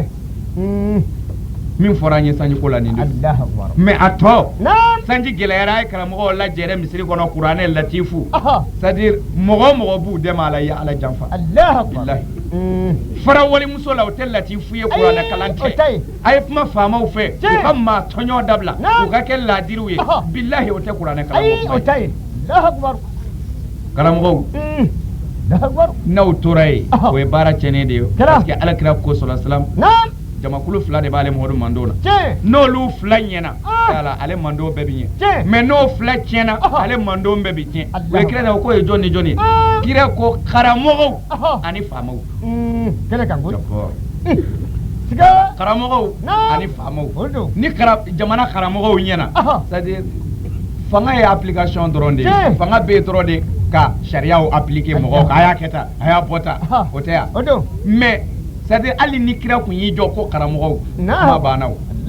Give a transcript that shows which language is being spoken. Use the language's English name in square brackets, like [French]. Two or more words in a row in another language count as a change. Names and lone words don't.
[Bambara] min fɔra an ye sanji ko la nin de mais a tɔ sanji gɛlɛyara a ye karamɔgɔw lajɛrɛ misiri kɔnɔ kuranɛ latifu [French] c'est-à-dire [Bambara] mɔgɔ mɔgɔ b'u dɛmɛ a la i ye Ala janfa bilahi fara walimuso la o tɛ latifu ye kuranɛ kalan tɛ a ye kuma faamaw fɛ u ka maa tɔɲɔ dabila u ka kɛ laadiriw ye bilahi o tɛ kuranɛ kalan karamɔgɔw n'aw tora yen o ye baara tiɲɛnen de ye [French] parce que [Bambara] Alakira ko [Arabic] صلى الله عليه وسلم [Bambara] jamakulu fila de b'ale Mamadu Mando la n'olu fila ɲɛna ale Mando bɛɛ bi ɲɛ mais n'o fila tiɲɛna ale Mando bɛɛ bi tiɲɛ o ye kira na o ko ye jɔn ni jɔn ye kira ko karamɔgɔw ani faamaw karamɔgɔw ani faamaw ni jamana karamɔgɔw ɲɛna [French] c'est-à-dire [Bambara] fanga ye application dɔrɔn de ye fanga bɛ yen dɔrɔn de ka sariyaw appliquer mɔgɔw kan a y'a kɛ tan a y'a bɔ tan o tɛ yan [French] mais c'est-à-dire [Bambara] hali ni kira kun y'i jɔ ko karamɔgɔw kuma banna o